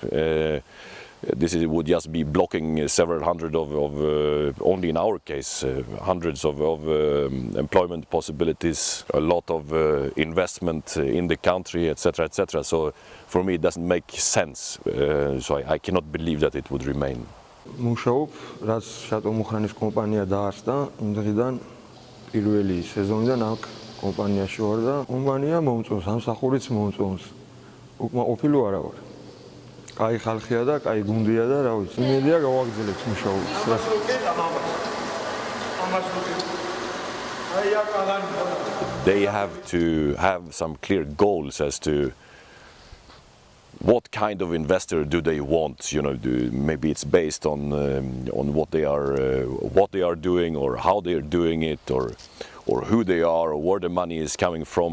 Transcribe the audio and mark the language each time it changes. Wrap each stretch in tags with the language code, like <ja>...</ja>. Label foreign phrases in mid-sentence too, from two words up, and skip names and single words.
<en>This would just be blocking several hundred of only in our case, hundreds of employment possibilities, a lot of investment in the country, etc., etc. So for me it doesn't make sense. So I cannot believe that it would remain.</en> <ka>მუშაობ, რაც Chateau Mukhranis კომპანია დაარსდა, იმ დღიდან პირველი სეზონიდან აქ კომპანიაში ვარ და კომპანია მომწონს, ამსახურიც მომწონს. უკმაყოფილო არა ვარ. კაი ხალხია და კაი გუნდია და რა ვიცი, იმედია გავაგრძელებთ მუშაობას.</ka> <en>They have to have some clear goals as to what kind of investor do they want? Maybe it's based on what they are doing, or how they are doing it, or who they are, or where the money is coming from.</en>